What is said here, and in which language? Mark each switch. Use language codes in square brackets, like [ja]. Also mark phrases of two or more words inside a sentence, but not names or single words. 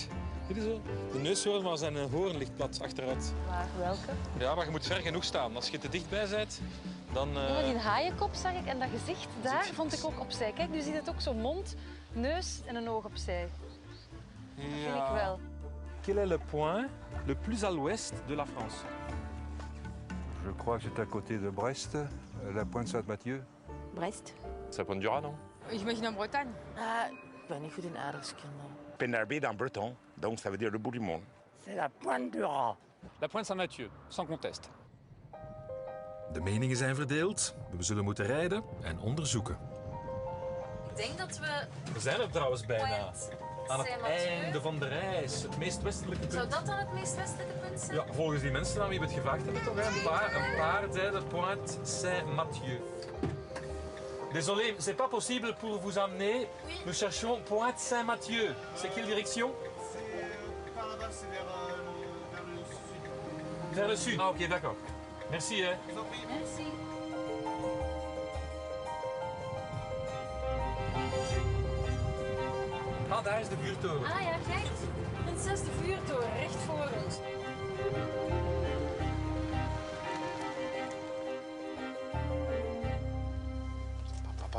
[nl] Zie je zo? De neushoorn, maar zijn hoorn ligt plat achteruit. Waar, welke? Ja, maar je moet ver genoeg staan. Als je te dichtbij bent, dan... Ja, maar die haaienkop zag ik en dat gezicht daar vond ik ook opzij. Kijk, nu ziet het ook zo mond, neus en een oog opzij. Dat vind ik wel. [fr] Quel est le point le plus à l'ouest de la France? Je crois que c'est à côté de Brest, la Pointe Saint-Mathieu. Brest. C'est Pointe du Radon. J'imagine en Bretagne. [nl] Ik ben niet goed in aardrijkskunde. [fr] Penarbé en breton, donc ça veut dire le bout du monde. C'est la Pointe du Raz. La Pointe Saint-Mathieu, sans conteste. [nl] De meningen zijn verdeeld. We zullen moeten rijden en onderzoeken. Ik denk dat we... We zijn er trouwens bijna. Aan het Saint-Mathieu. einde van de reis. Het meest westelijke punt. Zou dat dan het meest westelijke punt zijn? Ja, volgens die mensen aan wie we het gevraagd hebben toch, hè? Een paar zeiden Pointe Saint-Mathieu. [fr] Désolé, c'est pas possible pour vous emmener. Nous cherchons Pointe Saint-Mathieu. C'est quelle direction? Par là-bas, c'est vers le sud. Vers le sud. Ah, ok, d'accord. Merci, [nl] hè. [fr] Merci. [nl] Ah, daar is de vuurtoren. Ah ja, kijk. Prinses de vuurtoren, recht voor ons. Papam.